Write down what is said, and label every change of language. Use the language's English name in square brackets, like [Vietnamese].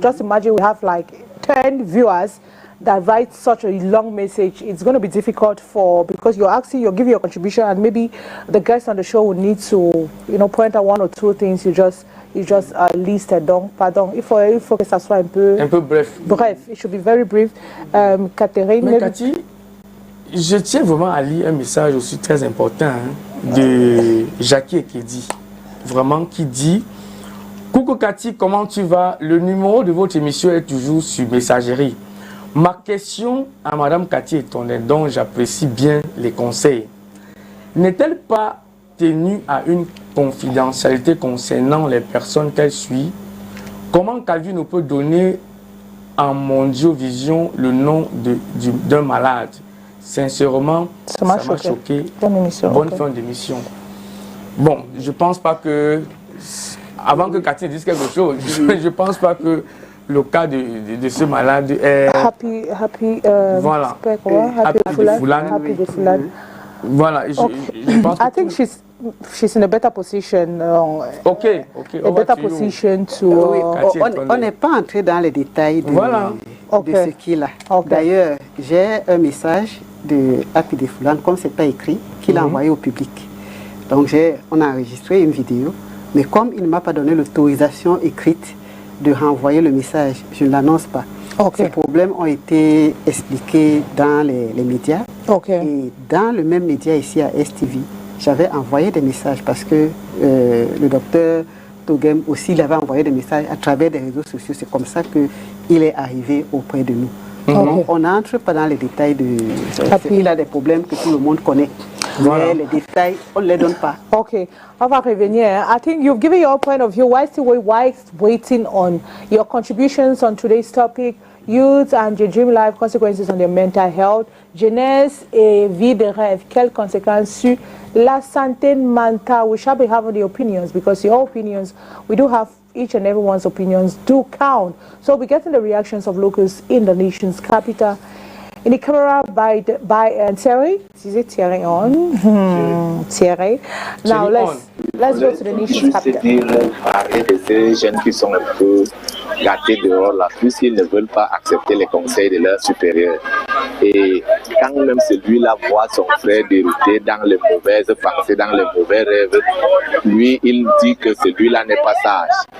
[English] Just imagine we have like 10 viewers that write such a long message. It's going to be difficult because you're giving your contribution, and maybe the guests on the show will need to, point out one or two things you just listed. [French] Donc, pardon, il faut que ça soit un peu bref. [English] Bref, it should be very brief. Catherine. [French] Mais Cathy, je tiens vraiment à lire un message aussi très important de Jackie Ekedi, vraiment qui dit: coucou Cathy, comment tu vas? Le numéro de votre émission est toujours sur Messagerie. Ma question à Madame Cathy Étonnel, dont j'apprécie bien les conseils, n'est-elle pas tenue à une confidentialité concernant les personnes qu'elle suit? Comment Calvin peut donner en Mondiovision le nom d'un malade? Sincèrement, ça m'a choqué. Bonne fin d'émission. Bon, je pense pas que, avant que Cathy dise quelque chose, je pense pas que le cas de ce malade est... Happy voilà. Happy de Fulan. Voilà, je pense que... [English] I think she's in a better position. Okay. A better position to... [French] on n'est pas entré dans les détails de ce qu'il a. D'ailleurs, j'ai un message de Happy de Fulan, comme c'est pas écrit, qu'il a envoyé au public. Donc on a enregistré une vidéo Mais comme il ne m'a pas donné l'autorisation écrite de renvoyer le message, je ne l'annonce pas. Ces problèmes ont été expliqués dans les médias. Et dans le même média ici à STV, j'avais envoyé des messages parce que le docteur Togem aussi, il avait envoyé des messages à travers des réseaux sociaux. C'est comme ça qu'il est arrivé auprès de nous. Donc, on n'entre pas dans les détails de... Il a des problèmes que tout le monde connaît. Mais les détails, on ne les donne pas. Okay, on va revenir. [English] I think you've given your point of view. Why waiting on your contributions on today's topic? Youth and your dream life, consequences on their mental health, [French] jeunesse et vie de rêve. Quelles conséquences sur la santé mentale? [English] We shall be having the opinions because your opinions, we do have each and everyone's opinions do count. So we're getting the reactions of locals in the nation's capital. In the camera by Thierry. Is it Thierry on? Thierry. Now let's go to the nation's capital. [French] Parler de ces jeunes qui sont un peu gâtés dehors là, puisqu'ils ne veulent pas accepter les conseils de leurs supérieurs. Et quand même celui-là voit son frère dérouté dans les mauvaises pensées, dans les mauvais rêves, lui, il dit que celui-là n'est pas sage.